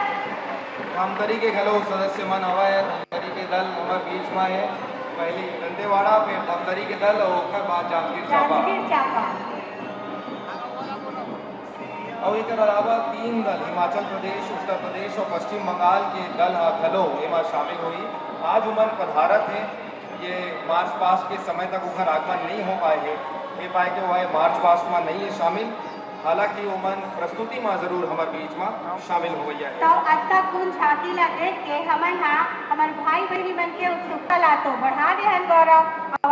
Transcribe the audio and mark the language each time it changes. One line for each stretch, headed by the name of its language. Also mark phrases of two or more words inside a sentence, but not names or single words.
Chhattisgarhi: धमतरी के घलो सदस्य मन हवा है। धमतरी के दल हमारे बीच में है, पहले दंतेवाड़ा, फिर धमतरी के दल और ओकर बाद जांजगीर चांपा। और एक अलावा 3 दल हिमाचल प्रदेश, उत्तर प्रदेश और पश्चिम बंगाल के दल घलो एमा शामिल हुई। आज उमन पधारत है। ये मार्च पास्ट के समय तक उखर आगमन नहीं हो पाए है, ये पाए के वह मार्च पास्ट में नहीं है शामिल। हालांकि उमन प्रस्तुति में जरूर हमारे बीच में शामिल हो गया है। तो अच्छा कुल झांकी ला देख के हमन हाँ हमारे भाई बहनी मन के उत्सुकता ला तो बढ़ा दे हन गौरव।